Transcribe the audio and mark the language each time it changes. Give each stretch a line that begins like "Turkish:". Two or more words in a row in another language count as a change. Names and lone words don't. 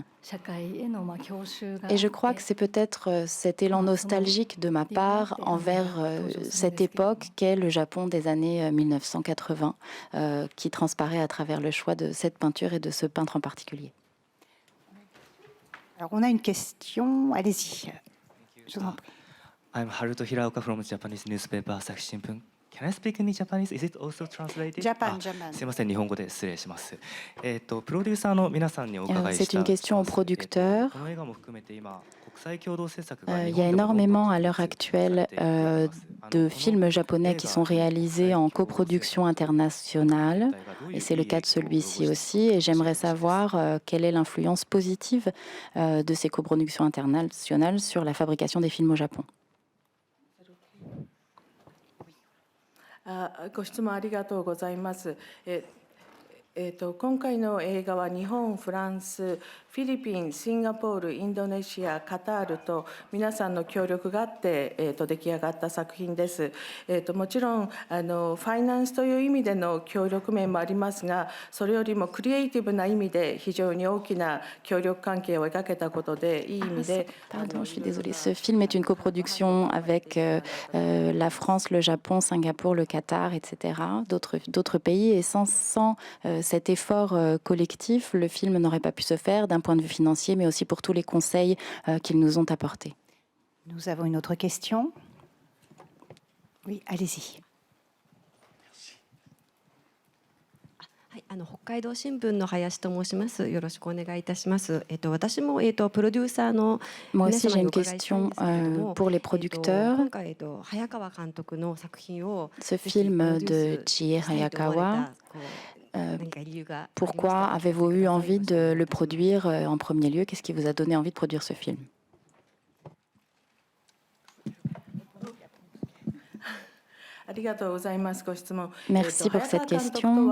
French: Et je crois que c'est peut-être cet élan nostalgique de ma part envers cette époque qu'est le Japon des années 1980, qui transparaît à travers le choix de cette peinture et de ce peintre en particulier. Alors, on a une question. Allez-y. Je vous en prie.
English: I'm Haruto Hiraoka from Japanese newspaper Asahi Shimbun. Can I speak in Japanese? Is it also translated? Japan.
Japanese: すいません、日本語で失礼します。プロデューサーの皆さんにお伺いした。
French: C'est une question aux producteurs.
Japanese: この映画も含めて今、国際共同制作
French: Il y a énormément à l'heure actuelle de films japonais qui sont réalisés en coproduction internationale, et c'est le cas de celui-ci aussi. Et j'aimerais savoir quelle est l'influence positive de ces coproductions internationales sur la fabrication des films au Japon.
Japanese: ご質問ありがとうございます。今回の映画は日本、フランス、フィリピン、シンガポール、インドネシア、カタールと皆さんの協力があって、出来上がった作品です。もちろんファイナンスという意味での協力面もありますが、それよりもクリエイティブな意味で非常に大きな協力関係を描けたことで、いい意味で。
French: Pardon, je suis désolée. Ce film est une coproduction avec la France, le Japon, Singapour, le Qatar, etc., d'autres pays. Et sans cet effort collectif, le film n'aurait pas pu se faire d'un point de vue financier, mais aussi pour tous les conseils qu'ils nous ont apportés. Nous avons une autre question. Oui, allez-y.
Japanese: 北海道新聞の林と申します。よろしくお願いいたします。私もプロデューサーの
French: Moi aussi, j'ai une question pour les producteurs.
Japanese: 今回早川監督の作品を
French: Ce film de Chie Hayakawa, pourquoi avez-vous eu envie de le produire en premier lieu? Qu'est-ce qui vous a donné envie de produire ce film? Merci pour cette question.